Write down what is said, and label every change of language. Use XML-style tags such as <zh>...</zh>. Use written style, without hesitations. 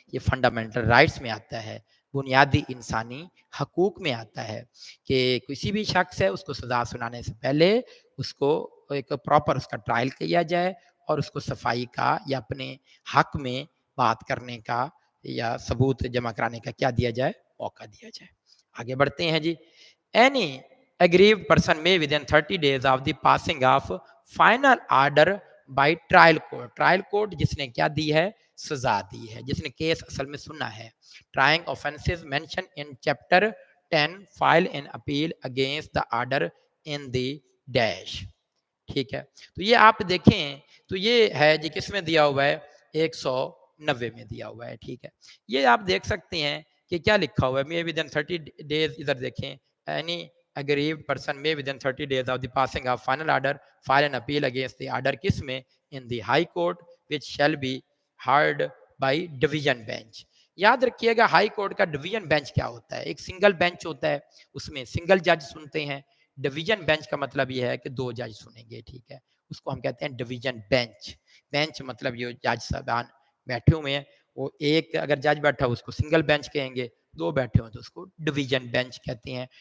<ur>یہ fundamental rights میں آتا ہے. بنیادی انسانی حقوق میں آتا ہے کہ کسی بھی شخص ہے اس کو سزا سنانے سے پہلے اس کو ایک پراپر اس کا ٹرائل کیا جائے اور اس کو صفائی کا یا اپنے حق میں بات کرنے کا یا ثبوت جمع کرانے کا کیا دیا جائے؟ موقع دیا جائے. آگے بڑھتے ہیں جی.</ur> <en>Any aggrieved person may within 30 days of the passing of final order by trial court.</en> <ur>Trial court جس نے کیا دی ہے؟ سزا دی ہے. جس نے کیس اصل میں سنا ہے.</ur> <en>Trying offenses mentioned in chapter 10 file an appeal against the order in the dash.</en> <ur>ٹھیک ہے. تو یہ آپ دیکھیں تو یہ ہے جی کس میں دیا ہوا ہے؟ 190 میں دیا ہوا ہے. ٹھیک ہے. یہ آپ دیکھ سکتے ہیں کہ کیا لکھا ہوا ہے.</ur> <en>may within 30 days</en> <ur>ادھر دیکھیں.</ur> <en>Any aggrieved person may within 30 days of the passing of final order file an appeal against the order</en> <ur>کس میں؟</ur> <en>in the high court which shall be heard by division bench.</en> <ur>یاد رکھیے گا high court کا division bench کیا ہوتا ہے؟ ایک single bench ہوتا ہے اس میں سنگل جج سنتے ہیں. ڈویژن بینچ کا مطلب یہ ہے کہ 2 جج سنیں گے. ٹھیک ہے. اس کو ہم کہتے ہیں ڈویژن بینچ. بینچ مطلب یہ جج صاحبان بیٹھے ہوئے ہیں وہ ایک اگر جج بیٹھا ہو اس کو سنگل بینچ کہیں گے 2 بیٹھے ہوں تو اس کو ڈویژن بینچ کہتے ہیں.</ur>